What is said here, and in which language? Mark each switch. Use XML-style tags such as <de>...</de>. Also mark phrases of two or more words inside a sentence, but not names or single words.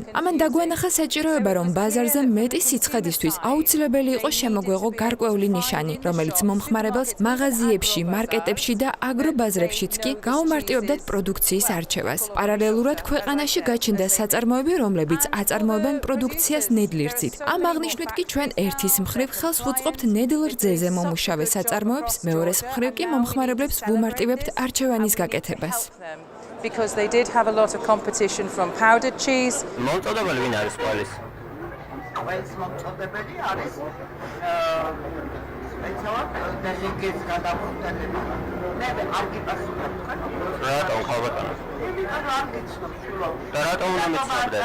<ka>ამან დაგვანახა საჭიროება, რომ ბაზარზე მეტი სიცხედისთვის აუცილებელი იყო შემოგვეღო გარკვეული ნიშანი, რომელიც მომხმარებელს მაღაზიებში, მარკეტებში და აგრობაზრებშიც კი გაუმარტივებდათ პროდუქციის არჩევას. პარალელურად ქვეყანაში გაჩნდა საწარმოები, რომლებიც აწარმოებენ პროდუქციას ნედლი რძით. ამ აღნიშვნით კი ჩვენ ერთის მხრივ ხელს ვუწყობთ ნედლ რძეზე მომუშავე საწარმოებს, მეორეს მხრივ კი მომხმარებლებს ვუმარტივებთ არჩევანის გაკეთებას.</ka> <en>Because they did have a lot of competition from powdered cheese.</en> <ka>მომწოდებელი ვინ არის ყველის? ყველის მომწოდებელი არის სპეციალურად დელეგატის გადამხდები. მე არ გიპასუხებ თქვენ. რატომ ხალბატონო? არ გიცნობ შულო. და რატომ უნდა მეცნობდეთ?</ka>